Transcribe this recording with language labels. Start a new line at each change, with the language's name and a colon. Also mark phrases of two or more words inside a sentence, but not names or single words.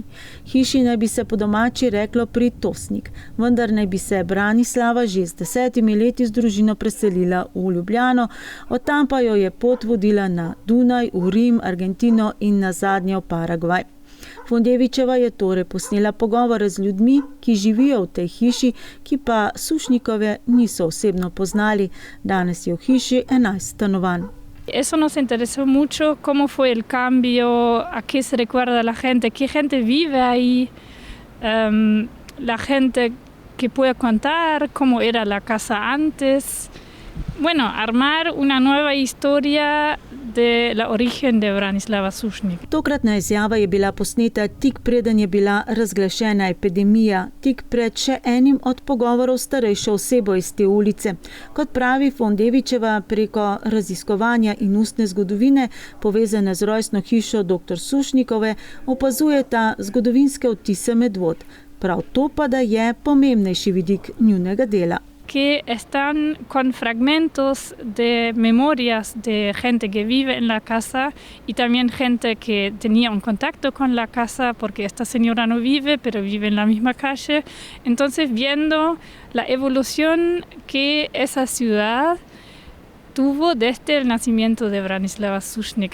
Slovenian: Hiši naj bi se po domači reklo Pritosnik, vendar naj bi se Branislava že z 10 leti z družino preselila v Ljubljano, od tam pa jo je pot vodila na Dunaj, v Rim, Argentino in nazadnje v Paragvaj. Von Devičeva je torej posnela pogovore z ljudmi, ki živijo v tej hiši, ki pa Sušnikove niso osebno poznali. Danes je v hiši 11 stanovanj.
Spanish: Eso nos interesó mucho, cómo fue el cambio, a qué se recuerda la gente, qué gente vive ahí, la gente que puede contar cómo era la casa antes. Bueno, armar una nueva historia de la origen de Branislava Sušnik.
Slovenian: Tokratna izjava je bila posneta tik preden je bila razglašena epidemija, tik pred še enim od pogovorov starejšo osebo iz te ulice. Kot pravi von Devičeva, preko raziskovanja in ustne zgodovine, povezane z rojstno hišo dr. Sušnikove, opazujeta zgodovinske odtise Medvod. Prav to pa da je pomembnejši vidik njunega dela.
Spanish: Que están con fragmentos de memorias de gente que vive en la casa y también gente que tenía un contacto con la casa porque esta señora no vive, pero vive en la misma calle. Entonces, viendo la evolución que esa ciudad tuvo desde el nacimiento de Branislava Sušnik.